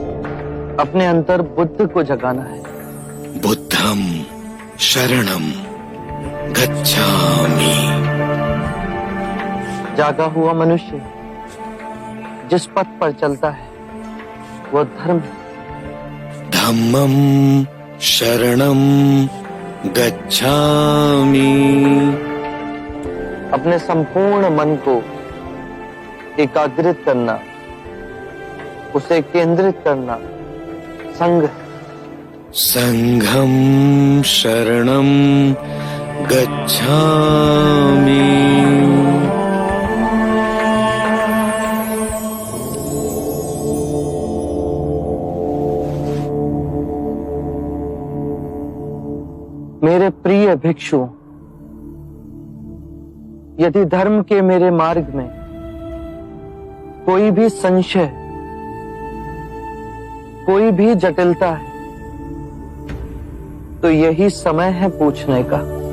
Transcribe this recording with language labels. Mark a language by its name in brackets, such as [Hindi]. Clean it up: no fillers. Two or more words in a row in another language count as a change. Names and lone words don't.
[Hindi] अपने अंतर बुद्ध को जगाना है। [Pali] बुद्धम शरणम गच्छामि। [Hindi] जागा हुआ मनुष्य जिस पथ पर चलता है वो धर्म है। [Pali] धम्मं शरणं गच्छामि। [Hindi] अपने संपूर्ण मन को एकाग्रित करना, उसे केंद्रित करना संघ। [Pali] संघं शरणं गच्छामि। [Hindi] मेरे प्रिय भिक्षु, यदि धर्म के मेरे मार्ग में कोई भी संशय, कोई भी जटिलता है, तो यही समय है पूछने का।